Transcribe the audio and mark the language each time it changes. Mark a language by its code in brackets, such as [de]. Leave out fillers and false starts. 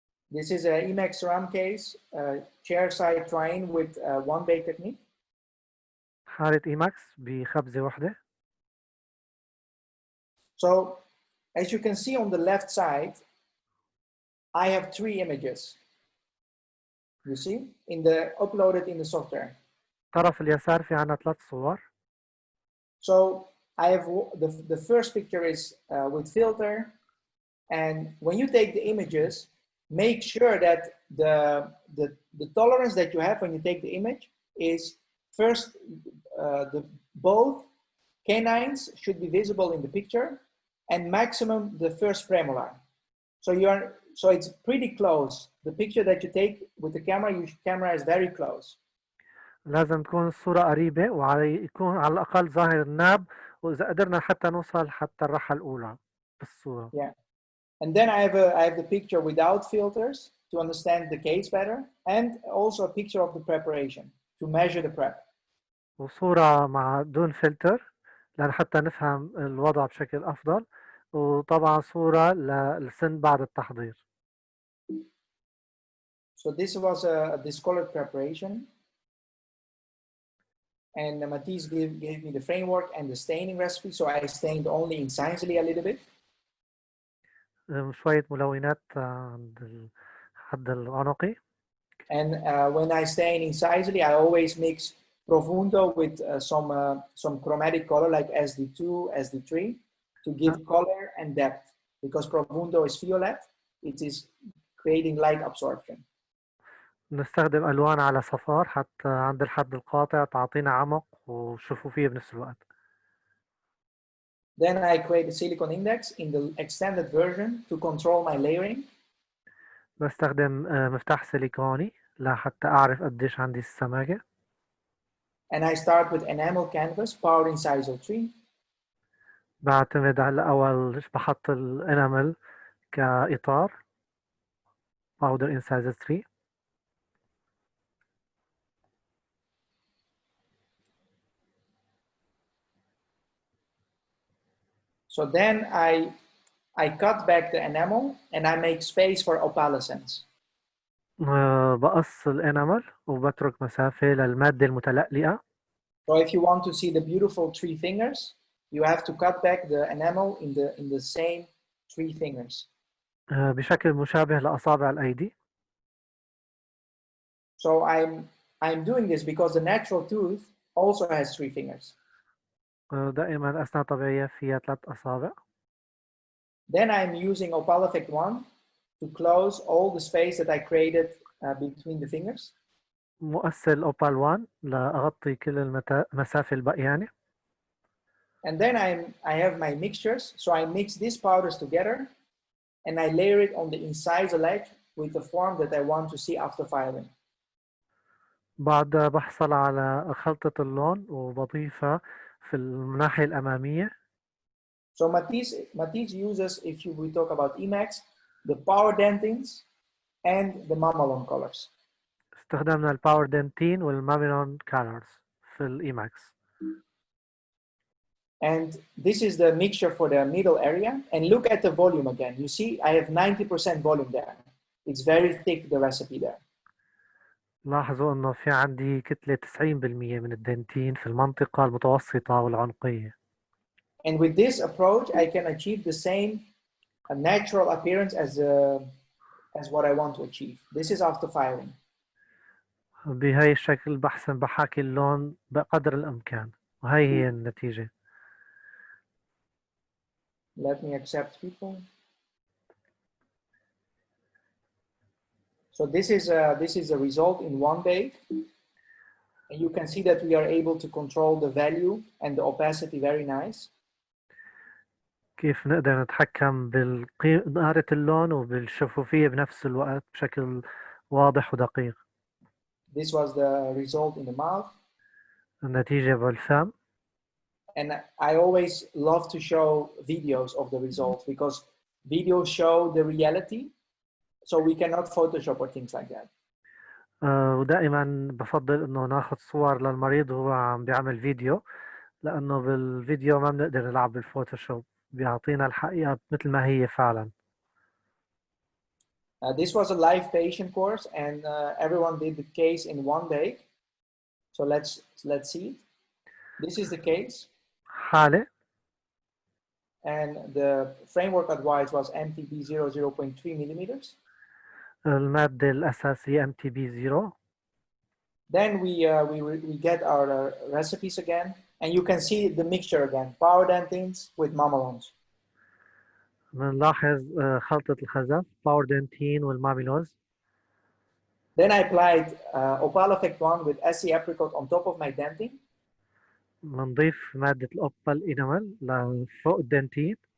[en] This is an Emax RAM case, chair side train with one bake technique. [ar] حالة إيماكس بخبزة واحدة. [en] So as you can see on the left side, I have 3 images. You see, uploaded in the software. [ar] طرف اليسار في عنا 3 صور. [en] So I have the first picture is with filter, and when you take the images, make sure that the tolerance that you have when you take the image is first both canines should be visible in the picture, and maximum the first premolar. So it's pretty close. The picture that you take with the camera, your camera is very close. [ar] لازم تكون الصورة قريبة ويكون على الأقل ظاهر الناب، وإذا قدرنا حتى نوصل حتى الراحة الأولى بالصورة. [en] Yeah. And then I have the picture without filters to understand the case better, and also a picture of the preparation to measure the prep. [ar] وصورة مع دون فلتر لحتى نفهم الوضع بشكل أفضل، وطبعا صورة للسن بعد التحضير. [en] So this was a discolored preparation. and Matisse gave me the framework and the staining recipe, so I stained only incisally a little bit. [ar] شوية ملونات عند الحد العنقي. [en] And when I stain incisally, I always mix profundo with some chromatic color like SD2, SD3 to give color and depth. Because profundo is violet, it is creating light absorption. [ar] نستخدم ألوان على صفار حتى عند الحد القاطع تعطينا عمق وشفوفية بنفس الوقت. [en] Then I create a silicon index in the extended version to control my layering. [ar] بستخدم مفتاح سيليكوني لحتى أعرف قديش عندي السماكة. [en] And I start with enamel canvas, powered incisal 3. [ar] بعتمد على أول بحط الانامل كإطار [en] powder incisor 3. So then I cut back the enamel and I make space for opalescence. [ar] بقص الانامل وبترك مسافة للمادة المتلألئة. [en] So if you want to see the beautiful 3 fingers, you have to cut back the enamel in the same 3 fingers. [ar] بشكل مشابه لأصابع الأيدي. [en] So I'm doing this because the natural tooth also has 3 fingers. [ar] دائما الأسنان طبيعية فيها 3 أصابع. [en] Then I'm using Opal Effect 1 to close all the space that I created between the fingers. [ar] مؤثر أوبال 1 لأغطي كل المسافة البقيانة. [en] And then I have my mixtures. So I mix these powders together and I layer it on the incisal edge with the form that I want to see after filing. [ar] بعد بحصل على خلطة اللون وبضيفها في الناحية الأمامية. [en] So Matisse uses, if we talk about Emax, the power dentines and the mamelon colors. [ar] استخدمنا الباور دنتين والماميلون كالرز في الإيماكس. [en] And this is the mixture for the middle area. And look at the volume again. You see, I have 90% volume there. It's very thick, the recipe there. [ar] لاحظوا انه في عندي كتلة 90% من الدنتين في المنطقة المتوسطة والعنقية. [en] And with this approach, I can achieve the same natural appearance as what I want to achieve. This is after filing. [ar] بهاي الشكل بحاكي اللون بقدر الإمكان وهي هي النتيجة. [en] Let me accept people. So this is a result in one bake. And you can see that we are able to control the value and the opacity very nice. [ar] كيف نقدر نتحكم بنقارة اللون وبالشفوفية بنفس الوقت بشكل واضح ودقيق. [en] This was the result in the mouth. [ar] النتيجة بالفم. [en] And I always love to show videos of the results because videos show the reality. So we cannot Photoshop or things like that. [ar] ودائما بفضل انه ناخذ صور للمريض وهو عم بيعمل فيديو لانه بالفيديو ما بنقدر نلعب بالفوتوشوب بيعطينا الحقيقة مثل ما هي فعلا. [en] This was a live patient course and everyone did the case in one day. So let's see it. This is the case. [ar] حالة. [en] And the framework advice was MTB 0.3 millimeters. [ar] المادة الأساسية MTB 0. [en] Then we get our recipes again, and you can see the mixture again, power dentines with mamelons. [ar] بنلاحظ خلطة الخزف باور دنتين والماميلوز. [en] Then I applied Opal Effect 1 with SC apricot on top of my dentine. [ar] بنضيف مادة الأوبال إنامل لفوق الدنتين.